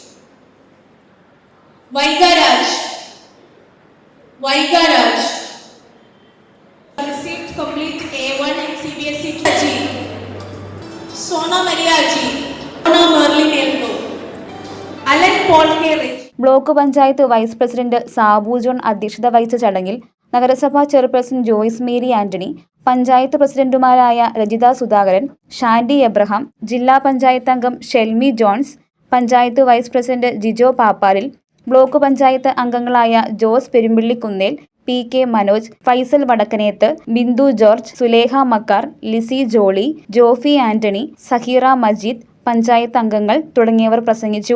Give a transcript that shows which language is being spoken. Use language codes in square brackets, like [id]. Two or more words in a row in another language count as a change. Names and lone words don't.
[en] വൈകാരാജ് received complete A1 in CBSE G. Sona Maria G, Sona Merlin Elno, Alan Paul K. [ml] ബ്ലോക്ക് പഞ്ചായത്ത് വൈസ് പ്രസിഡന്റ് സാബു ജോൺ അധ്യക്ഷത വഹിച്ച ചടങ്ങിൽ നഗരസഭാ ചെയർപേഴ്സൺ ജോയ്സ് മേരി ആന്റണി, പഞ്ചായത്ത് പ്രസിഡന്റുമാരായ രജിത സുധാകരൻ, ഷാൻഡി എബ്രഹാം, ജില്ലാ പഞ്ചായത്ത് അംഗം ഷെൽമി ജോൺസ്, പഞ്ചായത്ത് വൈസ് പ്രസിഡന്റ് ജിജോ പാപ്പാരിൽ, ബ്ലോക്ക് പഞ്ചായത്ത് അംഗങ്ങളായ ജോസ് പെരുമ്പിള്ളിക്കുന്നേൽ, PK മനോജ്, ഫൈസൽ വടക്കനേത്ത്, ബിന്ദു ജോർജ്, സുലേഖ മക്കാർ, ലിസി ജോളി, ജോഫി ആന്റണി, സഹീറ മജീദ്, പഞ്ചായത്ത് അംഗങ്ങൾ തുടങ്ങിയവർ പ്രസംഗിച്ചു.